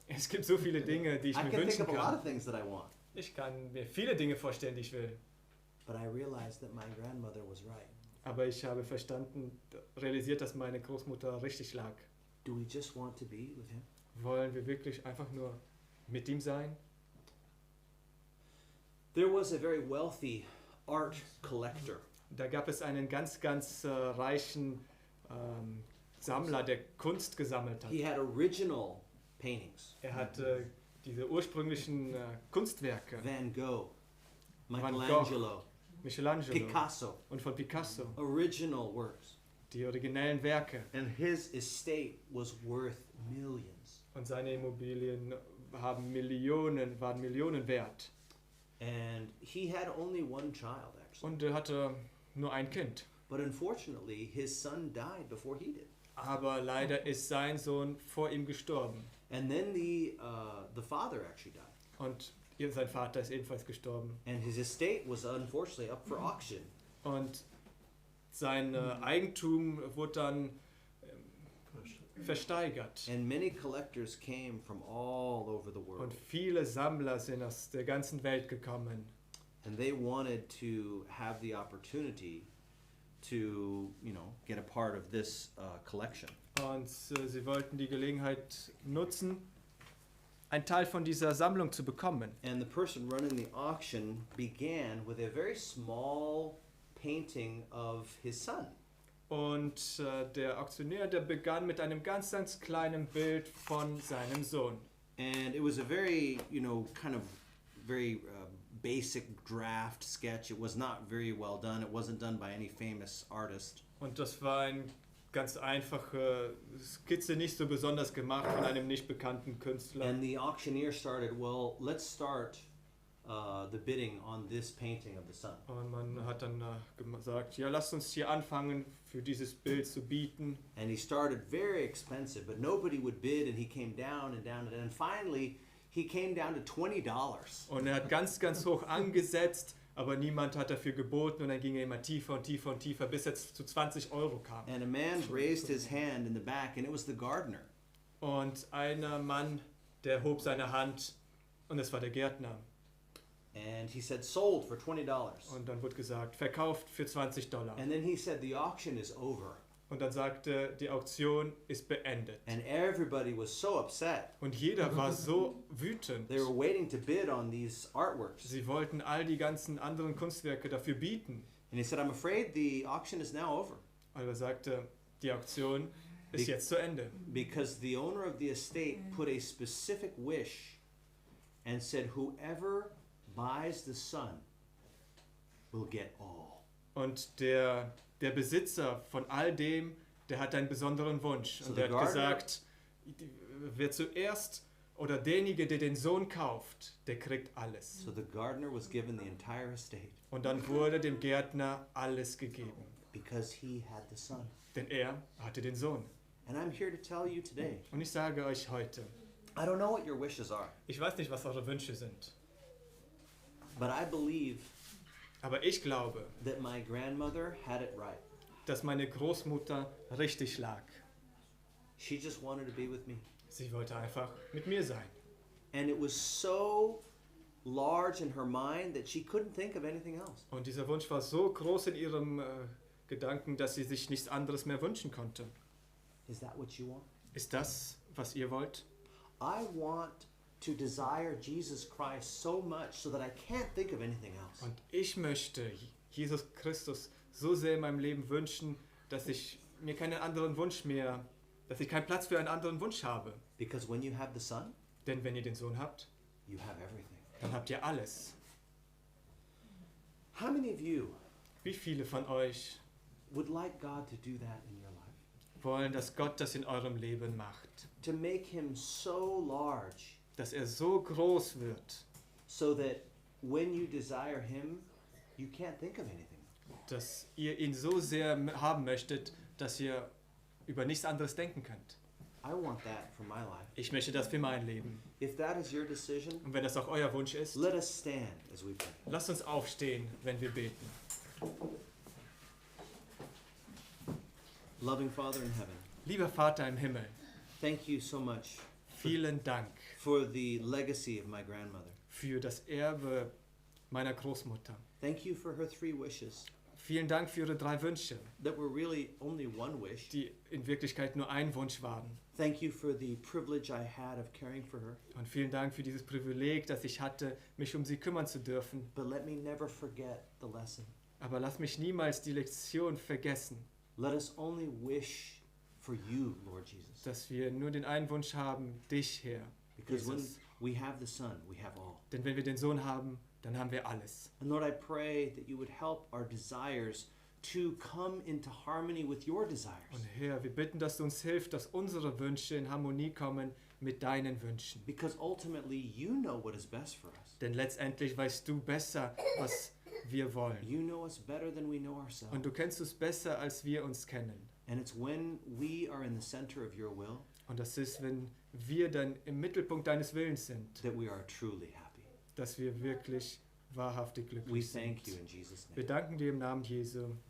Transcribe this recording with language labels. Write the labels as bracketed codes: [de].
[de] Es gibt so viele Dinge, die ich [en] I [de] mir [en] can think [de] wünschen [en] of a lot [de] kann. [en] of things that I want. [de] Ich kann mir viele Dinge vorstellen, die ich will. [en] But I realized that my grandmother was right. [de] Aber ich habe realisiert, dass meine Großmutter richtig lag. [en] Do we just want to be with him? [de] Wollen wir wirklich einfach nur mit ihm sein? [en] There was a very wealthy art collector. [de] Da gab es einen ganz reichen Sammler, der Kunst gesammelt hat. [en] He had original paintings. [de] Er hatte diese ursprünglichen Kunstwerke, [en] Van Gogh, [de] Van [en] Michelangelo, [de] Michelangelo [en] Picasso, [de] und von Picasso, [en] original works. [de] die originellen Werke. [en] And his estate was worth millions. [de] Und seine Immobilien waren Millionen wert. [en] And he had only one child, actually. [de] Und er hatte nur ein Kind. [en] But unfortunately, his son died before he did. [de] Aber leider ist sein Sohn vor ihm gestorben. [en] And then the father actually died. [de] Und sein Vater ist ebenfalls gestorben. [en] And his estate was unfortunately up for auction. [de] Und sein Eigentum wurde dann versteigert. [en] And many collectors came from all over the world. [de] Und viele Sammler sind aus der ganzen Welt gekommen. [en] And they wanted to have the opportunity to, get a part of this collection. [de] Und sie wollten die Gelegenheit nutzen, einen Teil von dieser Sammlung zu bekommen. [en] And the person running the auction began with a very small painting of his son. [de] Und der Auktionär, der begann mit einem ganz kleinen Bild von seinem Sohn. [en] And it was a very, kind of very basic draft sketch. It was not very well done. It wasn't done by any famous artist. [de] Und das war eine ganz einfache Skizze, nicht so besonders gemacht von einem nicht bekannten Künstler. [en] And the auctioneer started, well, let's start the bidding on this painting of the sun. [de] Und man hat dann gesagt, ja, lasst uns hier anfangen, für dieses Bild zu bieten. [en] And he started very expensive, but nobody would bid, and he came down and down, and finally he came down to $20. [de] Und er hat ganz hoch angesetzt, aber niemand hat dafür geboten und dann ging er immer tiefer und tiefer und tiefer, bis er zu 20 € kam. [en] And a man raised his hand in the back, and it was the gardener. [de] Und einer Mann, der hob seine Hand und es war der Gärtner. [en] And he said, sold for $20. [de] Und dann wurde gesagt, verkauft für $20. [en] And then he said, the auction is over. [de] Und dann sagte, die Auktion ist beendet. [en] And everybody was so upset. [de] Und jeder war so wütend. [en] They were waiting to bid on these artworks. [de] Sie wollten all die ganzen anderen Kunstwerke dafür bieten. [en] And he said, I'm afraid the auction is now over. [de] Aber er sagte, die Auktion ist jetzt zu Ende. [en] Because the owner of the estate put a specific wish and said, "Whoever buys the Son will get all." [de] Und der Besitzer von all dem, der hat einen besonderen Wunsch. [en] So [de] Und der [en] the [de] hat [en] gardener- [de] gesagt, wer zuerst oder derjenige, der den Sohn kauft, der kriegt alles. [en] So the gardener was given the entire estate [de] Und dann wurde dem Gärtner alles gegeben. [en] because he had the Son. [de] Denn er hatte den Sohn. [en] And I'm here to tell you today, [de] Und ich sage euch heute, [en] I don't know what your wishes are, [de] ich weiß nicht, was eure Wünsche sind, [en] but I believe [de] aber ich glaube, [en] that my grandmother had it right. [de] dass meine Großmutter richtig lag. [en] She just wanted to be with me. [de] Sie wollte einfach mit mir sein. [en] And it was so large in her mind that she couldn't think of anything else. [de] Und dieser Wunsch war so groß in ihrem Gedanken, dass sie sich nichts anderes mehr wünschen konnte. [en] Is that what you want? [de] Ist das, was ihr wollt? [en] I want to desire Jesus Christ so much so that I can't think of anything else. [de] Und ich möchte Jesus Christus so sehr in meinem Leben wünschen, dass ich mir keinen anderen Wunsch mehr, dass ich keinen Platz für einen anderen Wunsch habe. [en] Because when you have the Son, [de] Denn wenn ihr den Sohn habt, [en] you have everything. [de] dann habt ihr alles. [en] How many of you [de] Wie viele von euch [en] would like God to do that in your life? [de] wollen, dass Gott das in eurem Leben macht? [en] To make him so large [de] Dass er so groß wird, [en] so that when you desire him, you can't think of anything. [de] dass ihr ihn so sehr haben möchtet, dass ihr über nichts anderes denken könnt. [en] I want that for my life. [de] Ich möchte das für mein Leben. [en] If that is your decision, [de] Und wenn das auch euer Wunsch ist, [en] let us stand as we pray. [de] lasst uns aufstehen, wenn wir beten. [en] Loving Father in heaven, [de] Lieber Vater im Himmel, [en] thank you so much [de] vielen Dank [en] for the legacy of my grandmother. [de] für das Erbe meiner Großmutter. [en] Thank you for her 3 wishes [de] Vielen Dank für ihre 3 Wünsche, [en] that were really only one wish. [de] die in Wirklichkeit nur ein Wunsch waren. [en] Thank you for the privilege I had of caring for her. [de] Und vielen Dank für dieses Privileg, das ich hatte, mich um sie kümmern zu dürfen. [en] But let me never forget the lesson. [de] Aber lass mich niemals die Lektion vergessen, [en] Let us only wish for you, Lord Jesus. [de] dass wir nur den einen Wunsch haben, dich, Herr. [en] Because when [de] Jesus. [en] we have the Son, we have all. [de] Denn wenn wir den Sohn haben, dann haben wir alles. [en] And Lord, I pray that you would help our desires to come into harmony with your desires. [de] Und Herr, wir bitten, dass du uns hilfst, dass unsere Wünsche in Harmonie kommen mit deinen Wünschen. [en] Because ultimately, you know what is best for us. [de] Denn letztendlich weißt du besser, was wir wollen. [en] You know us better than we know ourselves. [de] Und du kennst uns besser, als wir uns kennen. [en] And it's when we are in the center of your will [de] Und das ist, wenn wir dann im Mittelpunkt deines Willens sind, [en] that we are truly happy. [de] dass wir wirklich wahrhaftig [en] We [de] glücklich [en] thank you [de] sind. [en] in Jesus' [de] Wir [en] name. [de] danken dir im Namen Jesu.